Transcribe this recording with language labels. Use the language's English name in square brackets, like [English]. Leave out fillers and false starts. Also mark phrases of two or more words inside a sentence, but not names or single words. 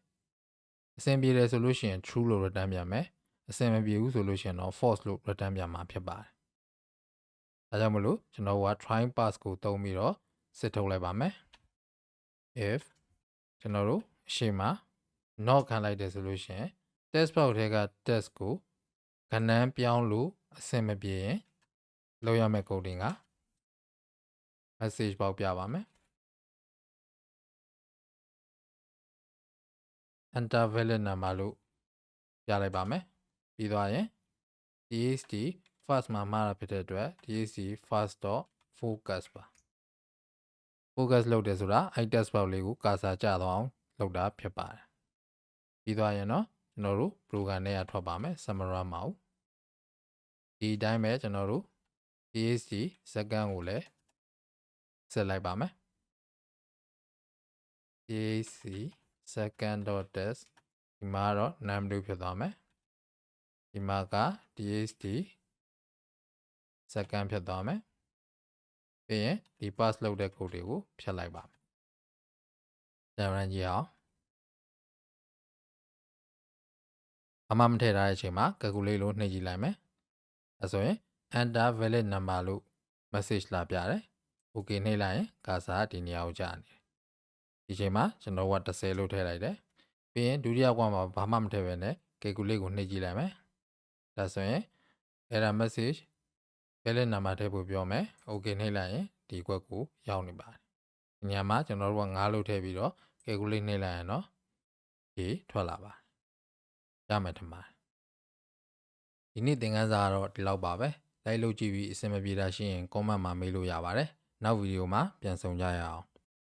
[Burmese] အဆင်ပြေတယ်ဆိုလို့ရှိရင် true လို့ return ပြန်မယ်အဆင်မပြေဘူးဆိုလို့ရှိရင်တော့ false လို့ return ပြန်မှာဖြစ်ပါတယ်ဒါကြောင့်မလို့ကျွန်တော်က trypass ကိုသုံးပြီးတော့စစ်ထုတ်လိုက်ပါမယ် if ကျွန်တော်တို့အရှိမ not ခံလိုက်တယ်ဆိုလို့ရှိရင် TextBox ထဲက text ကိုကဏ္ဍပြောင်းလို့အဆင်မပြေရင်လုပ်ရမယ့် coding က [English] message box [Burmese] ပြပါမယ် [English] enter valid number [Burmese] လို့ပြလိုက်ပါမယ်ပြီးသွားရင် [English] txt first [Burmese] မှာမှားတာဖြစ် တဲ့အတွက် [English] txt first.focus [Burmese] ပါ focus လုပ်တယ်ဆိုတာအဲ့ TextBox လေးကိုကာစာကျသွားအောင်လုပ်တာဖြစ်ပါတယ်ပြီးသွားရင်တော့ကျွန်တော်တို့ program ထဲကထွက်ပါမယ် summary မအောင်ဒီအတိုင်းပဲကျွန်တော်တို့ [English] txt second [Burmese] ကိုလည်းဆက်လိုက်ပါမယ် [English] txt second.text [Burmese] ဒီမှာတော့ num2 ဖြစ်သွားမယ်ဒီမှာက [English] txt second [Burmese] ဖြစ်သွားမယ်ပြီးရင်ဒီ pass လုပ်တဲ့ code တွေကိုဖြတ်လိုက်ပါမယ်ပြန်ရန်ကြည့်အောင် အမှမထည့်ထားတဲ့အချိန်မှာ calculate လို့နှိပ်ကြည့်လိုက်မယ်အဲဆိုရင် [English] enter valid number [Burmese] လို့ message လာပြတယ် okay နှိပ်လိုက်ရင်ကာစာ ဒီနေရာကိုကြာနေတယ်ဒီချိန်မှာကျွန်တော်က30လို့ထည့်လိုက်တယ်ပြီးရင်ဒုတိယကွာမှာဘာမှမ ထည့်ဘဲနဲ့ calculate ကိုနှိပ်ကြည့်လိုက်မယ်ဒါဆိုရင် [English] error message valid number [Burmese] ထည့်ဖို့ပြောမယ် okay နှိပ်လိုက်ရင်ဒီကွက်ကိုရောက်နေပါတယ်ဒီနေရာမှာကျွန်တော်တို့က9လို့ထည့်ပြီးတော့ calculate နှိပ်လိုက်ရင်တော့ဒီထွက်လာပါတယ်ရမယ်ထင်ပါတယ်ဒီနေ့သင်ခန်းစာကတော့ဒီလောက်ပါပဲလိုက်လုပ်ကြည့်ပြီးအဆင်မပြေတာရှိရင် comment မှာမေးလို့ရပါတယ်နောက်ဗီဒီယိုမှာပြန်ဆုံကြရအောင်